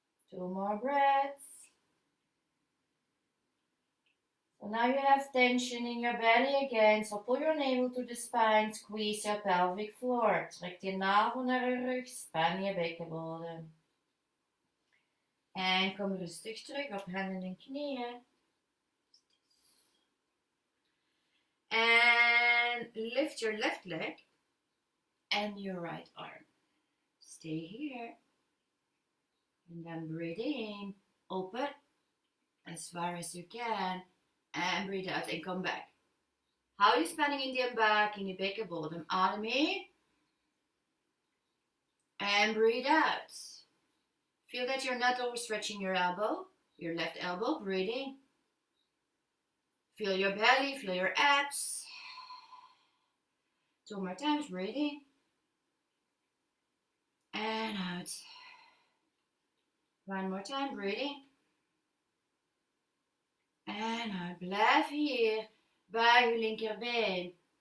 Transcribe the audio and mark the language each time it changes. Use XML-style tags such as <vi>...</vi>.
<en>Two more breaths. So now you have tension in your belly again. So pull your navel to the spine. Squeeze your pelvic floor.</en> <nl>Trek je navel naar je rug. Span je bekkenbodem. En kom rustig terug op handen en knieën.</nl> <en>And lift your left leg and your right arm. Stay here. And then breathe in, open as far as you can. And breathe out and come back.</en> <nl>Hou je spanning in je buik, in je bekkenbodem. Adem in.</nl> <en>And breathe out. Feel that you're not overstretching your elbow, your left elbow. Breathe in. Feel your belly, feel your abs. 2 more times. Breathe in. And out. One more time, breathing.</en> <nl>En uit. Blijf hier bij je linkerbeen.</nl>